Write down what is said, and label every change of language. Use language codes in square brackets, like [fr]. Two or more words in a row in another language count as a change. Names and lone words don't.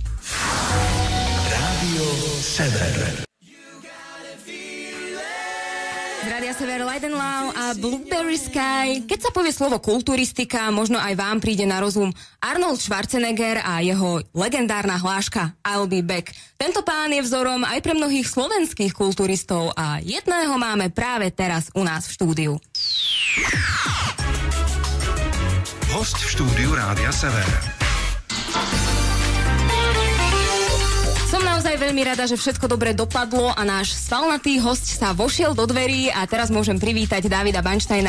[sk] Rádio Sever. Rádia Sever, Light and Loud a Blueberry Sky. Keď sa povie slovo kulturistika, možno aj vám príde na rozum Arnold Schwarzenegger a jeho legendárna hláška [en] I'll be back. [sk] Tento pán je vzorom aj pre mnohých slovenských kulturistov a jedného máme práve teraz u nás v štúdiu. Host v štúdiu Rádia Sever. Som naozaj veľmi rada, že všetko dobre dopadlo a náš svalnatý host sa vošiel do dverí a teraz môžem privítať Davida Banštajna.